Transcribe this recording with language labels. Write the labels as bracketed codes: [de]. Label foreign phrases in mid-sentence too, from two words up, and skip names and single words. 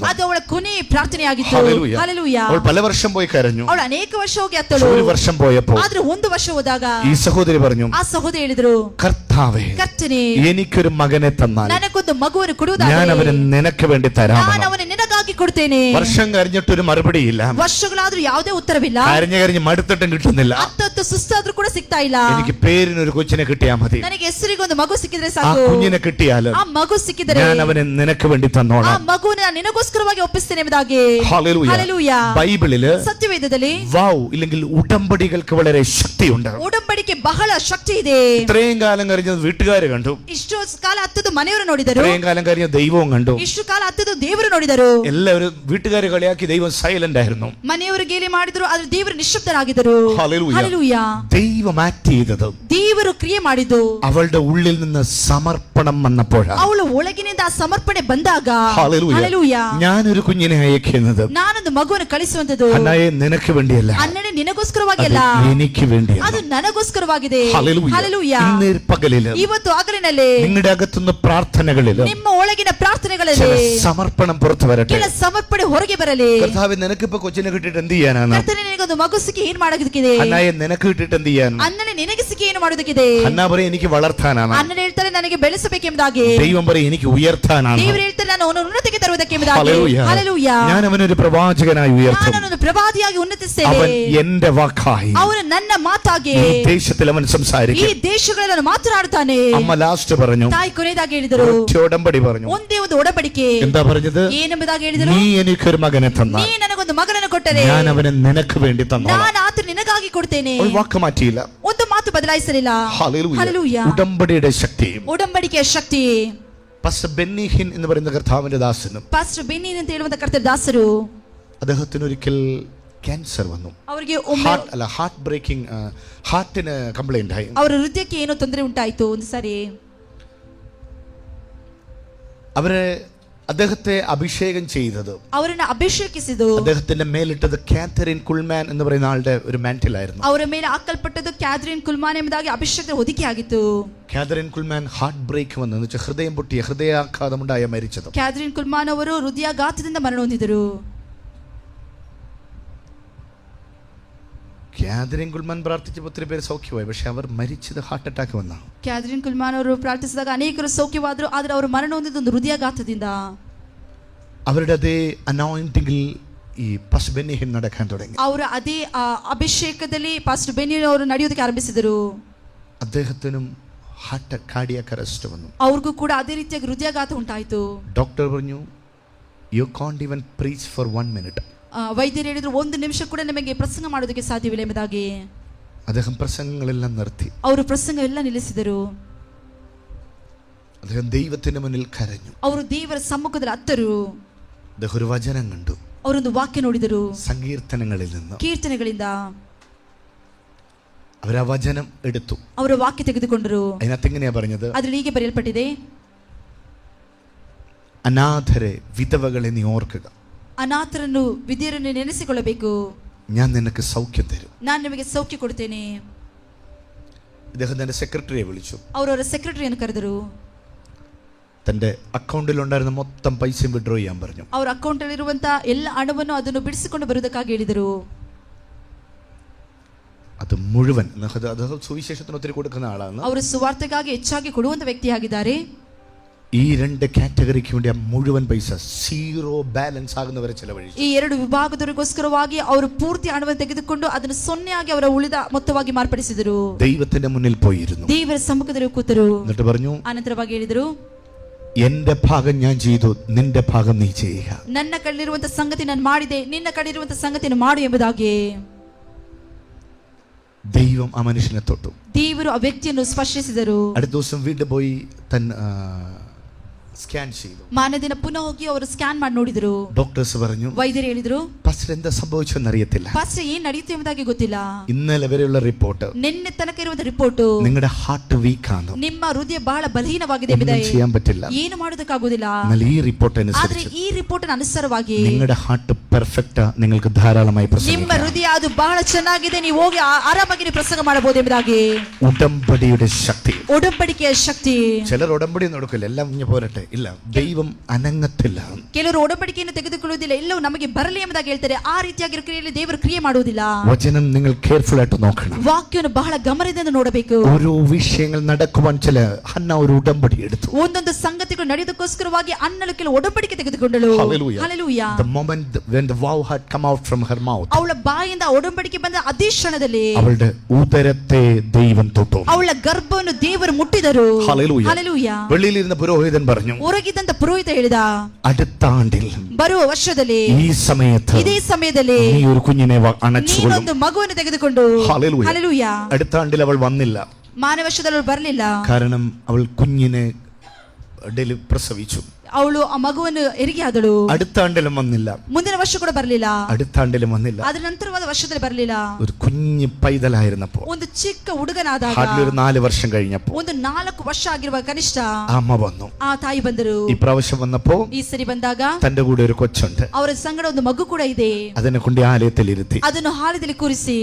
[kn] ಅದು ಅವಳ ಕೊನೆ ಪ್ರಾರ್ಥನೆಯಾಗಿತ್ತು. [ml] ഹല്ലേലൂയ. [kn] ಹಲ್ಲೆಲೂಯ. [ml] അവൾ പല വർഷം പോയി കരഞ്ഞു. [kn] ಅವಳು ಅನೇಕ ವರ್ಷ ಹೋಗಿ ಅತ್ತಳು. [ml] ഒരു വർഷം പോയപ്പോ [kn] ಆದ್ರೆ ಒಂದು ವರ್ಷ ಹೋದಾಗ [ml] ഈ സഹോദരി പറഞ്ഞു, [kn] ಆ ಸಹೋದರಿ ಹೇಳಿದ್ರು, [ml] കർത്താവേ, [kn] ಕರ್ತನೆ, [ml] എനിക്കൊരു മകനെ തന്നാൽ [kn] ನನಗೊಂದು ಮಗುವನ್ನು [ml] ഞാൻ [kn] ಕೊಡುವುದಾದರೆ [ml] അവനെ നിനക്ക് വേണ്ടി [kn] ನಾನು [ml] തരാമെന്ന്. [kn] ಅವನ ನಿನಗಾಗಿ ಕೊಡ್ತೇನೆ. [ml] വർഷം കഴിഞ്ഞിട്ടൊരു മറുപടിയില്ല. [kn] ವರ್ಷಗಳಾದ್ರೂ ಯಾವುದೇ ಉತ್ತರವಿಲ್ಲ. [ml] കരഞ്ഞ് മടുത്തിട്ടും കിട്ടുന്നില്ല. [kn] ಹತ್ತು ಸುಸ್ತಾದ್ರೂ ಕೂಡ ಸಿಗ್ತಾ ಇಲ್ಲ. [ml] എനിക്ക് പേരിനൊരു കൊച്ചിനെ കിട്ടിയാ മതി. [kn] ನನಗೆ ಹೆಸರಿಗೊಂದು ಮಗು ಸಿಕ್ಕಿದ್ರೆ [ml] ആ [kn] ಸಾಕು. [ml] കുഞ്ഞിനെ കിട്ടിയാലും [kn] ಆ ಮಗು ಸಿಕ್ಕಿದರೆ [ml] ഞാൻ അവനെ നിനക്ക് വേണ്ടി [kn] ಆ [ml] തന്നോളാം. [kn] ಮಗುವನ್ನು ನಾನು ನಿನಗೋಸ್ಕರವಾಗಿ ಒಪ್ಪಿಸ್ತೇನೆ ಎಂಬುದಾಗಿ. [ml] ഹല്ലേലൂയ. [kn] ಹಲ್ಲೆಲೂಯ. [ml] ബൈബിളില് [kn] ಸತ್ಯವೇದದಲ್ಲಿ [ml] വൗ ഇല്ലെങ്കിൽ ഉടമ്പടികൾക്ക് വളരെ ശക്തിയുണ്ട്. [kn] ಉಡಂಬಡಿಕೆ ಬಹಳ ಶಕ್ತಿ ಇದೆ. [ml] ഇത്രയും കാലം കഴിഞ്ഞത് വീട്ടുകാര് കണ്ടു, [kn] ಇಷ್ಟು ಕಾಲ ಹತ್ತದು ಮನೆಯವರು ನೋಡಿದರು, [ml] ഇത്രയും കാലം കഴിഞ്ഞ ദൈവവും കണ്ടു. [kn] ಇಷ್ಟು ಕಾಲ ಹತ್ತದು ದೇವರು ನೋಡಿದರು. [ml] എല്ലാവരും വീട്ടുകാരെ കളിയാക്കി ദൈവം സൈലന്റ് ആയിരുന്നു. [kn] ಮನೆಯವರು ಗೇಲಿ ಮಾಡಿದ್ರು ಆದ್ರೆ ದೇವರು ನಿಶ್ಶಬ್ದರಾಗಿದ್ದರು. [ml] ഹല്ലേലൂയ. ഹല്ലേലൂയ. ദൈവം ആക്ട് ചെയ്തത്, [kn] ದೇವರು ಕ್ರಿಯೆ ಮಾಡಿದ್ದು [ml] അവളുടെ ഉള്ളിൽ നിന്ന് സമർപ്പണം വന്നപ്പോഴാണ്. [kn] ಅವಳ ಒಳಗಿನಿಂದ ಆ ಸಮರ್ಪಣೆ ಬಂದಾಗ [ml] ഹല്ലേലൂയ. ഹല്ലേലൂയ. ഞാനൊരു കുഞ്ഞിനെ അയക്കുന്നത് [kn] ನಾನೊಂದು ಮಗುವನ್ನು ಕಳಿಸುವಂತದ್ದು [ml] ഹന്നായെ നിനക്ക് വേണ്ടിയല്ല, [kn] ಅನ್ನನೇ ನಿನಗೋಸ್ಕರವಾಗಿ ಅಲ್ಲ, [ml] അത് എനിക്ക് വേണ്ടിയാണ്. [kn] ಅದು ನನಗೋಸ್ಕರವಾಗಿದೆ. [ml] ഹല്ലേലൂയ. [kn] ಹಲ್ಲೆಲೂಯ. [ml] ഇന്ന് പകലില് [kn] ಇವತ್ತು ಹಗಲಿನಲ್ಲಿ [ml] നിങ്ങളുടെ അകത്തുനിന്ന് പ്രാർത്ഥനകളില് [kn] ನಿಮ್ಮ ಒಳಗಿನ ಪ್ರಾರ್ಥನೆಗಳಲ್ಲಿ [ml] ചില സമർപ്പണം പുറത്തു വരട്ടെ. [kn] ಕೆಲ ಸಮರ್ಪಣೆ ಹೊರಗೆ ಬರಲಿ. [ml] കർത്താവേ, നിനക്കിപ്പോ കൊച്ചിനെ കിട്ടിയിട്ട് എന്ത് ചെയ്യാനാണ്? [kn] ಕರ್ತನೇ, ನಿನಗೊಂದು ಮಗು ಸಿಕ್ಕಿ ಏನ್ ಮಾಡೋದಕ್ಕಿದೆ? [ml] ഹന്നായെ നിനക്ക് കിട്ടിയിട്ട് എന്ത് ചെയ്യാൻ? [kn] ಅನ್ನನೇ ನಿನಗೆ ಸಿಕ್ಕಿ ಏನು ಮಾಡೋದಕ್ಕಿದೆ? [ml] ഹന്നാ പറയും എനിക്ക് വളർത്താനാണ്. [kn] ಅನ್ನನೇ ಹೇಳ್ತಾರೆ ನನಗೆ ಬೆಳೆಸಬೇಕೆಂಬುದಾಗಿ. [ml] ദൈവം പറയും എനിക്ക് ഉയർത്താനാണ്. [kn] ದೇವರು ಹೇಳ್ತಾರೆ ನಾನು ಅವನನ್ನು ಉನ್ನತಿಗೆ ತರುವುದಕ್ಕೆಂಬುದಾಗಿ. [ml] ഹല്ലേലൂയ. [kn] ಹಲ್ಲೆಲೂಯ. [ml] ഞാൻ അവനൊരു പ്രവാചകനായി ഉയർത്തും. [kn] ನಾನು ಅವನನ್ನು ಪ್ರವಾದಿಯಾಗಿ ಉನ್ನತಿಸ್ತೇನೆ. [ml] അവൻ എന്റെ വാക്കായി [kn] ಅವನು ನನ್ನ ಮಾತಾಗಿ [ml] ഈ ദേശത്തിൽ അവൻ [kn] ಈ [ml] സംസാരിക്കും. [kn] ದೇಶಗಳಲ್ಲಿ ಅವನು ಮಾತನಾಡುತ್ತಾನೆ. [ml] അമ്മ ലാസ്റ്റ് പറഞ്ഞു, [kn] ತಾಯಿ ಕೊನೆಯದಾಗಿ ಹೇಳಿದರು, [ml] ഒറ്റ ഉടമ്പടി പറഞ്ഞു. [kn] ಒಂದೇ ಒಂದು ಒಡಂಬಡಿಕೆ. [ml] എന്താ പറഞ്ഞത്? [kn] ಏನೆಂಬುದಾಗಿ ಹೇಳಿದರು, [ml] നീ എനിക്കൊരു മകനെ തന്നാൽ [kn] ನೀ ನನಗೊಂದು ಮಗನನ್ನು ಕೊಟ್ಟರೆ [ml] ഞാൻ അവനെ നിനക്ക് വേണ്ടി തന്നോളാം. [kn] ನಾನು ಆತನು ನಿನಗಾಗಿ ಕೊಡ್ತೇನೆ. [ml] അവൾ വാക്ക് മാറ്റിയില്ല. [kn] ಒಂದು ಮಾತು ಬದಲಾಯಿಸಲಿಲ್ಲ. [ml] ഹല്ലേലൂയ. ഹല്ലേലൂയ. ഉടമ്പടിയുടെ ശക്തി. [kn] ಒಡಂಬಡಿಕೆಯ ಶಕ್ತಿ. [ml] പാസ്റ്റർ ബെന്നിഹിൻ എന്ന് പറയുന്ന കർത്താവിന്റെ ദാസനും [kn] ಪಾಸ್ಟರ್ ಬೆನ್ನಿನ್ ಅಂತ ಹೇಳುವಂತ ಕರ್ತನ ದಾಸರು, [ml] അദ്ദേഹത്തിന് ഒരിക്കൽ ക്യാൻസർ വന്നു. [kn] ಅವರಿಗೆ ಒಮ್ಮೆ [en] heart breaking, [ml] ഹാർട്ടിന് കംപ്ലൈന്റ് ആയി. [kn] ಅವರ ಹೃದಯಕ್ಕೆ ಏನೋ ತೊಂದರೆ ಉಂಟಾಯಿತು. ಒಂದು ಸಾರಿ [ml] അവരെ അദ്ദേഹത്തെ അഭിഷേകം ചെയ്തത്, [kn] ಅವರನ್ನ ಅಭಿಷೇಕಿಸಿದ್ದು, [ml] അദ്ദേഹത്തിന്റെ മേലിട്ടത് കാതറിൻ കുൾമാൻ എന്ന് പറയുന്ന ആളുടെ ഒരു മാന്റിലായിരുന്നു. [kn] ಅವರ ಮೇಲೆ ಹಾಕಲ್ಪಟ್ಟದ್ದು ಕ್ಯಾಥರಿನ್ ಕುಲ್ಮಾನ್ ಎಂಬುದಾಗಿ ಅಭಿಷೇಕದ ಹೊದಿಕೆಯಾಗಿತ್ತು. [ml] കാതറിൻ കുൾമാൻ [en] heart break [ml] വന്നു, എന്ന് വെച്ചാൽ ഹൃദയം പൊട്ടിയ, ഹൃദയാഘാതമുണ്ടായ മരിച്ചത്. [kn] ಕ್ಯಾಥರಿನ್ ಕುಲ್ಮಾನ್ ಅವರು ಹೃದಯಾಘಾತದಿಂದ ಮರಣ ಹೊಂದಿದರು. [ml] കാതറിൻ കുൾമാൻ പ്രാർത്ഥിച്ചപ്പോൾ ഒത്തിരി പേര് സൗഖ്യമായി. പക്ഷെ അവർ മരിച്ചത് [en] heart attack [ml] വന്നാണ്. [kn] ಕ್ಯಾಥರಿನ್ ಕುಲ್ಮಾನ್ ಅವರು ಪ್ರಾರ್ಥಿಸಿದಾಗ ಅನೇಕರು ಸೌಖ್ಯವಾದರು, ಆದರೆ ಅವರು ಮರಣ ಹೊಂದಿದ್ದು ಒಂದು ಹೃದಯಾಘಾತದಿಂದ. [ml] അവരുടെ അതേ അനോയിന്റിംഗിൽ ഈ പാസ്റ്റർ ബെന്നിഹിൻ നടക്കാൻ തുടങ്ങി. [kn] ಅವರ ಅದೇ ಅಭಿಷೇಕದಲ್ಲಿ ಪಾಸ್ಟರ್ ಬೆನ್ನಿನ್ ಅವರು ನಡೆಯೋದಕ್ಕೆ ಆರಂಭಿಸಿದರು. [ml] അദ്ദേഹത്തിനും [en] heart cardiac arrest [ml] വന്നു. [kn] ಅವ್ರಿಗೂ ಕೂಡ ಅದೇ ರೀತಿಯಾಗಿ ಹೃದಯಾಘಾತ ಉಂಟಾಯಿತು. [ml] ഡോക്ടർ പറഞ്ഞു, [en] you can't even preach for 1 minute. [kn] ವೈದ್ಯರು ಹೇಳಿದ್ರು, ಒಂದು ನಿಮಿಷ ಕೂಡ ನಮಗೆ ಪ್ರಸಂಗ ಮಾಡೋದಕ್ಕೆ ಸಾಧ್ಯವಿಲ್ಲ ಎಂಬುದಾಗಿ. [ml] അദ്ദേഹം പ്രസംഗങ്ങളെല്ലാം നിർത്തി. [kn] ಅವರು ಪ್ರಸಂಗ ಎಲ್ಲ ನಿಲ್ಲಿಸಿದರು. [ml] അദ്ദേഹം ദൈവത്തിന്റെ മുന്നിൽ കരഞ്ഞു. [kn] ಅವರು ದೇವರ ಸಮ್ಮುಖದಲ್ಲಿ ಅತ್ತರು. [ml] അദ്ദേഹം ഒരു വചനം കണ്ടു. [kn] ಅವರೊಂದು ವಾಕ್ಯ ನೋಡಿದರು, [ml] സങ്കീർത്തനങ്ങളിൽ നിന്ന്. [kn] ಕೀರ್ತನೆಗಳಿಂದ [ml] അവരാ വചനം എടുത്തു. [kn] ಅವರ ವಾಕ್ಯ ತೆಗೆದುಕೊಂಡರು. [ml] അതിനകത്ത് എങ്ങനെയാ പറഞ്ഞത്? [kn] ಅದರಲ್ಲಿ ಹೀಗೆ ಬರೆಯಲ್ಪಟ್ಟಿದೆ, [ml] അനാഥരെ, വിധവകളെ നീ ഓർക്കുക. [kn] ಅನಾಥರನ್ನು ವಿಧಿಯರನ್ನು ನೆನೆಸಿಕೊಳ್ಳಬೇಕು. [ml] ഞാൻ നിനക്ക് സൗഖ്യം തരും. [kn] ನಾನು ನಿಮಗೆ ಸೌಖ್ಯ ಕೊಡ್ತೇನೆ. [ml] ഇദ്ദേഹം തന്റെ സെക്രട്ടറിയെ വിളിച്ചു. [kn] ಅವರವರ ಸೆಕ್ರೆಟರಿಯನ್ನು ಕರೆದರು. [ml] തന്റെ അക്കൗണ്ടിൽ ഉണ്ടായിരുന്ന മൊത്തം പൈസയും വിഡ്രോ ചെയ്യാൻ പറഞ്ഞു. [kn] ಅವರ ಅಕೌಂಟ್ ಅಲ್ಲಿರುವಂತ ಎಲ್ಲ ಹಣವನ್ನು ಅದನ್ನು ಬಿಡಿಸಿಕೊಂಡು ಬರುವುದಕ್ಕಾಗಿ ಹೇಳಿದರು. [ml] അത് മുഴുവൻ അദ്ദേഹം സുവിശേഷത്തിന് ഒത്തിരി കൊടുക്കുന്ന ആളാണ്. [kn] ಅವರು ಸುವಾರ್ತೆಗಾಗಿ ಹೆಚ್ಚಾಗಿ ಕೊಡುವಂತ ವ್ಯಕ್ತಿಯಾಗಿದ್ದಾರೆ. [ml] ഈ 2 കാറ്റഗറിക്ക് വേണ്ടി ആ മുഴുവൻ പൈസ [en] zero balance [ml] ആകുന്നവരെ ചെലവഴിച്ചു. [kn] ಈ 2 ವಿಭಾಗದವರಿಗೋಸ್ಕರವಾಗಿ ಅವರು ಪೂರ್ತಿ ಹಣವನ್ನು ತೆಗೆದುಕೊಂಡು ಅದನ್ನು ಸೊನ್ನೆಯಾಗಿ ಅವರ ಉಳಿದ ಮೊತ್ತವಾಗಿ ಮಾರ್ಪಡಿಸಿದರು. [ml] ദൈവത്തിന്റെ മുന്നിൽ പോയിരുന്നു. [kn] ದೇವರ ಸಮ್ಮುಖದಲ್ಲಿ ಕೂತರು. [ml] എന്നിട്ട് പറഞ്ഞു, [kn] ಅನಂತರವಾಗಿ ಹೇಳಿದರು, [ml] എന്റെ ഭാഗം ഞാൻ ചെയ്തു, നിന്റെ ഭാഗം നീ ചെയ്യുക. [kn] ನನ್ನ ಕಡೆಯಿರುವಂತ ಸಂಗತಿ ನಾನು ಮಾಡಿದೆ, ನಿನ್ನ ಕಡೆಯಿರುವಂತ ಸಂಗತಿಯನ್ನು ಮಾಡು ಎಂಬುದಾಗಿ. [ml] ദൈവം ആ മനുഷ്യനെ തൊട്ടു. [kn] ದೇವರು ಆ ವ್ಯಕ್ತಿಯನ್ನು ಸ್ಪರ್ಶಿಸಿದರು. [ml] അടുത്ത ദിവസം വീണ്ടും പോയി സ്കാൻ ചെയ്തു. [kn] ಮಾರನೇ ದಿನ ಪುನಃ ಹೋಗಿ ಅವರು ಸ್ಕ್ಯಾನ್ ಮಾಡಿ ನೋಡಿದರು. [ml] ഡോക്ടേഴ്സ് പറഞ്ഞു, [kn] ವೈದ್ಯರು ಹೇಳಿದ್ರು, [ml] പാസ്റ്റർ എന്താ സംഭവിച്ചെന്ന് അറിയത്തില്ല. [kn] ಪಾಸ್ಟರ್ ಏನ್ ನಡೆಯುತ್ತೆ ಎಂಬುದಾಗಿ ಗೊತ್ತಿಲ್ಲ. [ml] ഇന്നലെ വരെയുള്ള റിപ്പോർട്ട് [kn] ನಿನ್ನೆ ತನಕ ಇರುವಂತ ರಿಪೋರ್ಟ್ [ml] നിങ്ങളുടെ [en] heart weak [ml] ആണ്, [kn] ನಿಮ್ಮ ಹೃದಯ ಬಹಳ ಬಲಹೀನವಾಗಿದೆ [ml] ഒന്നും [kn] ಎಂಬುದಾಗಿ. [ml] ചെയ്യാൻ പറ്റില്ല. [kn] ಏನು ಮಾಡೋದಕ್ಕಾಗುವುದಿಲ್ಲ. [ml] എന്നാൽ ഈ റിപ്പോർട്ട് [kn] ಆದ್ರೆ [ml] അനുസരിച്ച് [kn] ಈ ರಿಪೋರ್ಟ್ ಅನುಸಾರವಾಗಿ [ml] നിങ്ങളുടെ [en] heart perfect, [ml] നിങ്ങൾക്ക് ധാരാളമായി [kn] ನಿಮ್ಮ [ml] പ്രസംഗിക്കാം. [kn] ಹೃದಯ ಅದು ಬಹಳ ಚೆನ್ನಾಗಿದೆ, ನೀವು ಹೋಗಿ ಆರಾಮಾಗಿ ನೀವು ಪ್ರಸಂಗ ಮಾಡಬಹುದು ಎಂಬುದಾಗಿ. [ml] ഉടമ്പടിയുടെ ശക്തി. [kn] ಒಡಂಬಡಿಕೆಯ ಶಕ್ತಿ. [ml] ചിലർ ഉടമ്പടി നടക്കില്ല, എല്ലാം ഇഞ്ഞ് പോരട്ടെ. ഇല്ല, ദൈവം അനങ്ങത്തില്ല. [kn] ಕೆಲವರು ಒಡಂಬಡಿಕೆಯನ್ನು ತೆಗೆದುಕೊಳ್ಳುವುದಿಲ್ಲ, ಎಲ್ಲವೂ ನಮಗೆ ಬರಲಿ ಎಂಬುದಾಗಿ ಹೇಳ್ತಾರೆ. ಆ ರೀತಿಯಾಗಿ ಕ್ರಿಯೆಯಲ್ಲಿ ದೇವರು ಕ್ರಿಯೆ ಮಾಡುವುದಿಲ್ಲ. [ml] വചനം നിങ്ങൾ കെയർഫുൾ ആയിട്ട് നോക്കണം. [kn] ವಾಕ್ಯವನ್ನು ಬಹಳ ಗಮನದಿಂದ ನೋಡಬೇಕು. [ml] ഓരോ വിഷയങ്ങൾ നടക്കുവാൻ ചില ഹന്ന ഒരു ഉടമ്പടി എടുത്തു. [kn] ಒಂದೊಂದು ಸಂಗತಿಗಳು ನಡೆಯೋದಕ್ಕೋಸ್ಕರವಾಗಿ ಅನ್ನಲು ಕೆಲವು ಒಡಂಬಡಿಕೆ ತೆಗೆದುಕೊಂಡಳು. [en] Hallelujah. Hallelujah. The moment when the vow had come out from her mouth, [kn] ಅವಳ ಬಾಯಿಂದ ಒಡಂಬಡಿಕೆ ಬಂದ ಅದೇ ಕ್ಷಣದಲ್ಲಿ [ml] അവളുടെ ഉദരത്തെ ദൈവം തൊട്ടു. [kn] ಅವಳ ಗರ್ಭವನ್ನು ದೇವರು ಮುಟ್ಟಿದರು. [en] Hallelujah. Hallelujah. [ml] വെളിയിലിരുന്ന പുരോഹിതൻ പറഞ്ഞു, [kn] ಹೊರಗಿದ್ದಂತ ಪುರೋಹಿತ ಹೇಳಿದ, [ml] അടുത്ത ആണ്ടിൽ [kn] ಬರುವ ವರ್ಷದಲ್ಲಿ [ml] ഈ സമയത്ത് [kn] ಇದೇ ಸಮಯದಲ್ಲಿ [ml] നീ ഒരു കുഞ്ഞിനെ അണച്ചുകൊള്ളും. [kn] ನೀನೊಂದು ಮಗುವನ್ನು ತೆಗೆದುಕೊಂಡು. [en] Hallelujah. Hallelujah. [ml] അടുത്ത ആണ്ടിൽ അവൾ വന്നില്ല. [kn] ಮಾನವ ವರ್ಷದಲ್ಲಿ ಅವಳು ಬರಲಿಲ್ಲ. [ml] കാരണം അവൾ കുഞ്ഞിനെ പ്രസവിച്ചു. [kn] ಅವಳು ಆ ಮಗುವನ್ನು ಹೆರಿಗೆ ಆದಳು. [ml] അടുത്ത ആണ്ടിലും വന്നില്ല, [kn] ಮುಂದಿನ ವರ್ಷ ಕೂಡ ಬರಲಿಲ್ಲ, [ml] അടുത്ത ആണ്ടിലും വന്നില്ല. [kn] ಅದರ ನಂತರವಾದ ವರ್ಷದಲ್ಲಿ ಬರಲಿಲ್ಲ. [ml] ഒരു കുഞ്ഞു പൈതലായിരുന്നപ്പോ, [kn] ಒಂದು ಚಿಕ್ಕ ಹುಡುಗನಾದಾಗ, [ml] ഹാർഡ്ലി ഒരു 4 വർഷം കഴിഞ്ഞപ്പോ, [kn] ಒಂದು 4 ವರ್ಷ ಆಗಿರುವ ಕನಿಷ್ಠ [ml] അമ്മ വന്നു. [kn] ಆ ತಾಯಿ ಬಂದರು. [ml] ഈ പ്രാവശ്യം വന്നപ്പോ [kn] ಈ ಸರಿ ಬಂದಾಗ [ml] തന്റെ കൂടെ ഒരു കൊച്ചുണ്ട്. [kn] ಅವರ ಸಂಗಡ ಒಂದು ಮಗು ಕೂಡ ಇದೆ. [ml] അതിനെ കൊണ്ട് ആലയത്തിൽ ഇരുത്തി. [kn] ಅದನ್ನು ಹಾಲದಲ್ಲಿ ಕೂರಿಸಿ